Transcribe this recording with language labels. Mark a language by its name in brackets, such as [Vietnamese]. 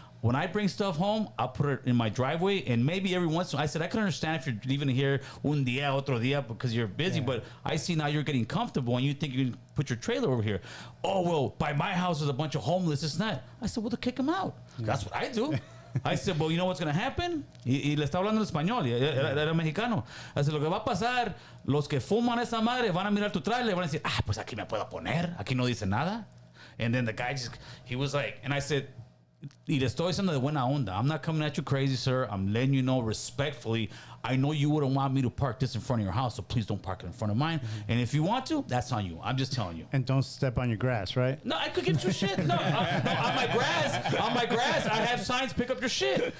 [English] When I bring stuff home, I'll put it in my driveway, and maybe every once in a while, I said, I can understand if you're leaving here un día, otro día, because you're busy, but I see now you're getting comfortable, and you think you can put your trailer over here. Oh, well, by my house, there's a bunch of homeless, it's not. I said, well, to kick them out. That's what I do. I said, well, you know what's going to happen? [Spanish] Y le está hablando en español, era mexicano. I said, lo que va a pasar, los que fuman esa madre van a mirar tu trailer y van a decir, pues aquí me puedo poner, aquí no dice nada. [English] And then the guy he was like, and I said, y le estoy diciendo de buena onda. I'm not coming at you crazy, sir. I'm letting you know respectfully. I know you wouldn't want me to park this in front of your house, so please don't park it in front of mine. And if you want to, that's on you. I'm just telling you. And don't step on your grass, right? No, I could give two shit. No, on my grass, I have signs, pick up your shit.